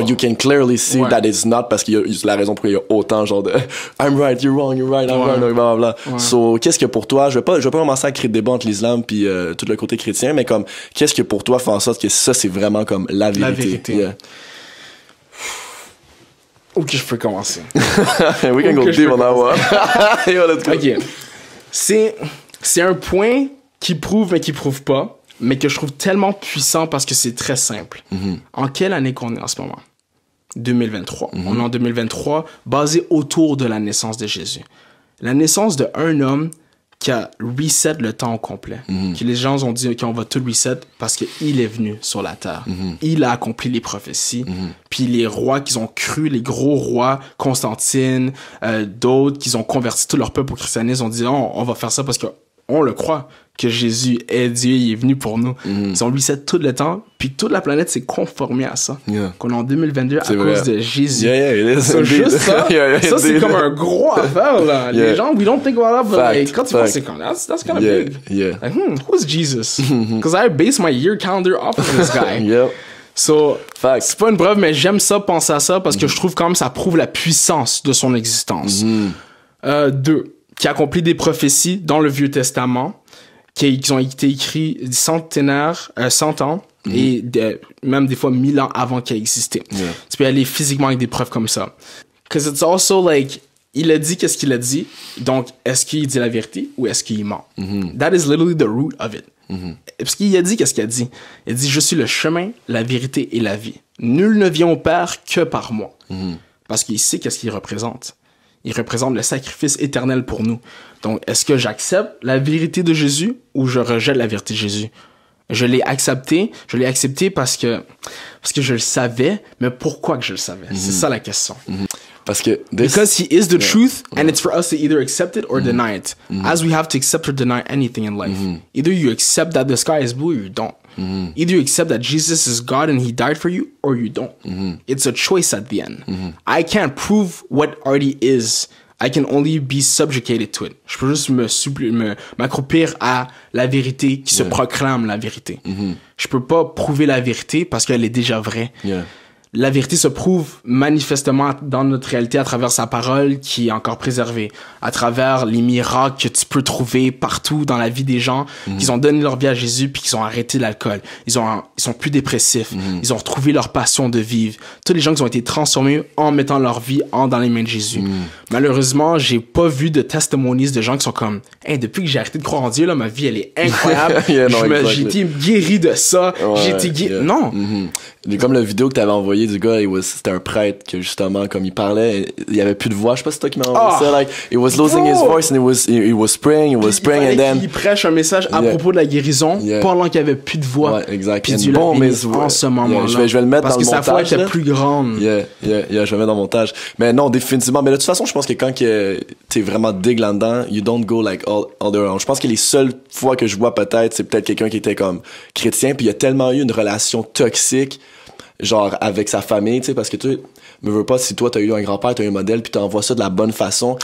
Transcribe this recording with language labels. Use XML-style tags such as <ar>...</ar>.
<en>But you can clearly see that it's not</en> <fr>parce qu'il y a la raison pour il y a autant genre de</fr> <en>I'm right, you're wrong, you're right, I'm wrong, blah, blah, blah.</en> <fr>So, qu'est-ce que pour toi, je vais pas commencer à créer des débats entre l'islam puis tout le côté chrétien, mais comme, qu'est-ce que pour toi fait en sorte que ça, c'est vraiment comme la vérité? La vérité.</fr> <en>Yeah.</en> <fr>Ok, je peux commencer.</fr> <en>We can go deep on that one. Yo, let's go. Ok.</en> <fr>C'est un point qui prouve mais qui prouve pas, mais que je trouve tellement puissant parce que c'est très simple. En quelle année qu'on est en ce moment? 2023. On est en 2023, basé autour de la naissance de Jésus. La naissance d'un homme qui a reset le temps au complet. Que les gens ont dit qu'on va tout reset parce qu'il est venu sur la terre. Il a accompli les prophéties. Puis les rois qu'ils ont cru, les gros rois, Constantine, d'autres, qu'ils ont converti tout leur peuple au christianisme, ont dit on va faire ça parce que on le croit que Jésus est Dieu, il est venu pour nous. Ils ont reset tout le temps, puis toute la planète s'est conformée à ça. Qu'on est en 2022 à cause de Jésus. C'est juste ça. Ça, c'est comme un gros affaire, là. Les gens,</fr> <en>we don't think about it, but like,</en> <fr>quand tu penses, c'est comme,</fr> <en>that's kind of big. Like, who's Jesus? Because I base my year calendar off of this guy.</en> <fr>So, c'est pas une preuve, mais j'aime ça, penser à ça, parce que je trouve quand même ça prouve la puissance de son existence. 2. Qui a accompli des prophéties dans le Vieux Testament, qui ont été écrits 100 ans, et même des fois 1000 ans avant qu'il ait existé. Tu peux aller physiquement avec des preuves comme ça.</fr> <en>Because it's also like,</en> <fr>il a dit qu'est-ce qu'il a dit, donc est-ce qu'il dit la vérité ou est-ce qu'il ment?</fr> <en>That is literally the root of it.</en> <fr>Parce qu'il a dit qu'est-ce qu'il a dit? Il a dit, je suis le chemin, la vérité et la vie. Nul ne vient au Père que par moi. Parce qu'il sait qu'est-ce qu'il représente. Il représente le sacrifice éternel pour nous. Donc, est-ce que j'accepte la vérité de Jésus ou je rejette la vérité de Jésus? Je l'ai accepté parce que je le savais, mais pourquoi que je le savais? C'est ça la question. Parce que</fr> <en>because he is the truth, and it's for us to either accept it or deny it. As we have to accept or deny anything in life. Either you accept that the sky is blue or you don't. Either you accept that Jesus is God and he died for you, or you don't. It's a choice at the end. I can't prove what already is. I can only be subjugated to it.</en> <fr>Je peux juste m'accroupir à la vérité qui se proclame la vérité. Je peux pas prouver la vérité parce qu'elle est déjà vraie. La vérité se prouve manifestement dans notre réalité à travers sa parole qui est encore préservée, à travers les miracles que tu peux trouver partout dans la vie des gens, qu'ils ont donné leur vie à Jésus puis qu'ils ont arrêté l'alcool. Ils sont plus dépressifs. Ils ont retrouvé leur passion de vivre. Tous les gens qui ont été transformés en mettant leur vie dans les mains de Jésus. Malheureusement, j'ai pas vu de testimonies de gens qui sont comme, hey, depuis que j'ai arrêté de croire en Dieu, là, ma vie, elle est incroyable. J'ai été guéri de ça. J'ai été guéri. Non. Comme la vidéo que t'avais envoyée du gars, c'était un prêtre que justement, comme il parlait, il y avait plus de voix. Je sais pas si c'est toi qui m'as envoyé ça.</fr> <en>Like, he was losing his voice and he was praying, and then...</en> <fr>Il prêche un message à propos de la guérison pendant qu'il y avait plus de voix. Ouais, exact. Puis Dieu l'a béni en ce moment-là. Je vais le mettre dans le montage. Parce que sa foi était plus grande. Je vais le mettre dans le montage. Mais non, définitivement. Mais de toute façon, je pense que quand t'es vraiment dig là-dedans,</fr> <en>you don't go like all the way around.</en> <fr>Je pense que les seules fois que je vois peut-être, c'est peut-être quelqu'un qui était comme chrétien, puis il y a tellement eu une relation toxique, genre avec sa famille, tu sais, parce que tu me veux pas, si toi t'as eu un grand-père, t'as eu un modèle, puis t'envoies ça de la bonne façon.</fr>